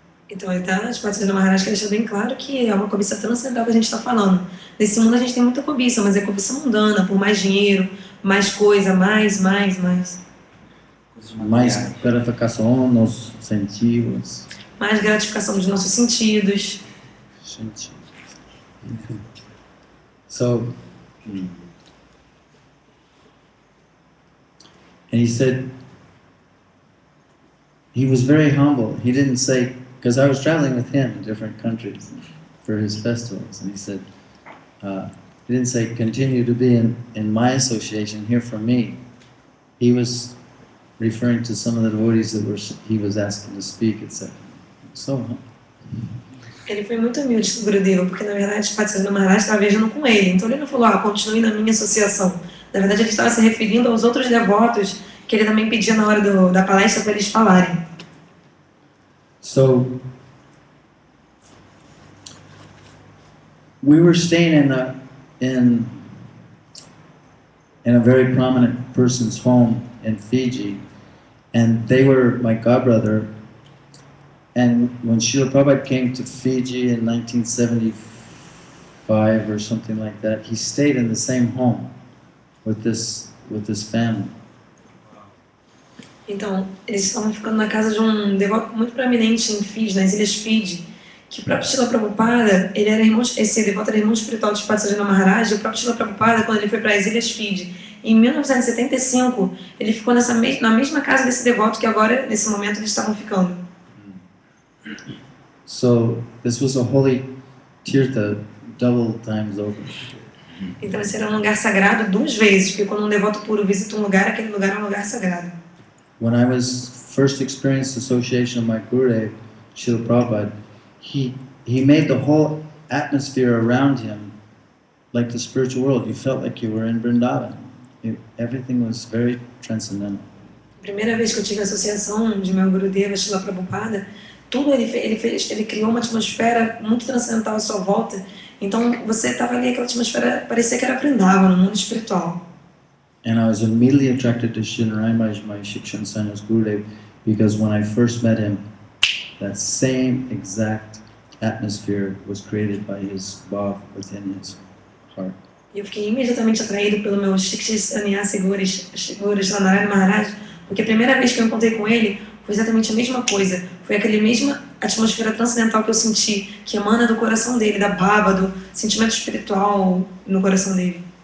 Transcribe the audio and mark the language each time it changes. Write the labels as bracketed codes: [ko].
[pt] Então, ele está, o Sajjan Maharaj quer deixar bem claro que é uma cobiça transcendental que a gente está falando. Nesse mundo a gente tem muita cobiça, mas é cobiça mundana, por mais dinheiro, mais coisa, mais. Mais gratificação nos sentidos. Mais gratificação dos nossos sentidos. [en] So, and he said, he was very humble. He didn't say, because I was traveling with him in different countries for his festivals, and he said, he didn't say, continue to be in my association, hear from me. He was referring to some of the devotees that he was asking to speak, etc. So humble. [pt] Ele foi muito humilde, Gurudeva, porque na verdade o Sajjan Maharaj estava viajando com ele. Então ele não falou, continue na minha associação. Na verdade ele estava se referindo aos outros devotos que ele também pedia na hora da palestra para eles falarem. [en] So, we were staying in a very prominent person's home in Fiji, and they were my godbrother. And when Srila Prabhupada came to Fiji in 1975 or something like that, he stayed in the same home with this family. [pt] Então, eles estavam ficando na casa de um devoto muito proeminente em Fiji, nas Ilhas Fiji, que o próprio Srila Prabhupada, esse devoto era irmão espiritual de Sripad Sajjan Maharaj, e o próprio Srila Prabhupada, quando ele foi para as Ilhas Fiji, em 1975, ele ficou na mesma casa desse devoto que agora, nesse momento, eles estavam ficando. [en] So this was a holy tirtha double times over. [pt] Então esse era um lugar sagrado 2 vezes, porque quando um devoto puro visita um lugar, aquele lugar é um lugar sagrado. [en] When I was first experienced association of my Gurudev, Srila Prabhupada, he made the whole atmosphere around him like the spiritual world. You felt like you were in Vrindavan. Everything was very transcendental. [pt] Primeira vez que eu tive a associação de meu Gurudeva, Srila Prabhupada, tudo ele criou uma atmosfera muito transcendental à sua volta. Então você estava ali, aquela atmosfera parecia que era Vrindavan, no mundo espiritual. [en] And I was immediately attracted to Srila Maharaj, my Shikshan Sannyas Gurudev, because when I first met him, that same exact atmosphere was created by his bhav within his heart. [pt] E eu fiquei imediatamente atraído pelo meu Shikshan Sannyas Guru Srila Maharaj, porque a primeira vez que eu encontrei com ele foi exatamente a mesma coisa. Foi aquela mesma atmosfera transcendental que eu senti, que emana do coração dele, da bhava, do sentimento espiritual no coração dele.